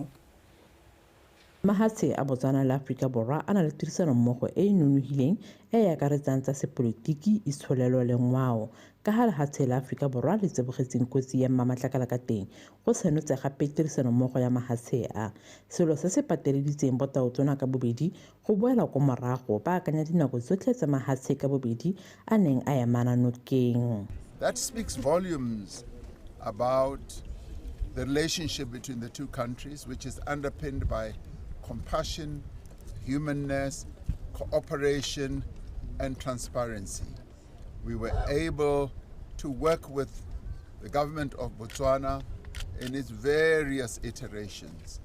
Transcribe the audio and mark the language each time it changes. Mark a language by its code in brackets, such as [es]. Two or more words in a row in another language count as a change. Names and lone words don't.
[tn] Mahatshe a Botswana le Afrika Borwa a na le tirisano mmogo e nonogileng e akaretsang tsa sepolotiki itsholelo le ngwao ka ha lehatshe la Afrika Borwa le tsebogetseng kotsi ya mamatlakala ka teng go senotse gape tirisano mmogo ya mahatshe a selo se se pateleditseng botautona ka bobedi go boela ko morago ba akanya dinako tsotlhe tsa mahatshe ka bobedi a neng a emana nokeng. [en] That speaks volumes about the relationship between the two countries, which is underpinned by compassion, humanness, cooperation, and transparency. We were able to work with the government of Botswana in its various iterations.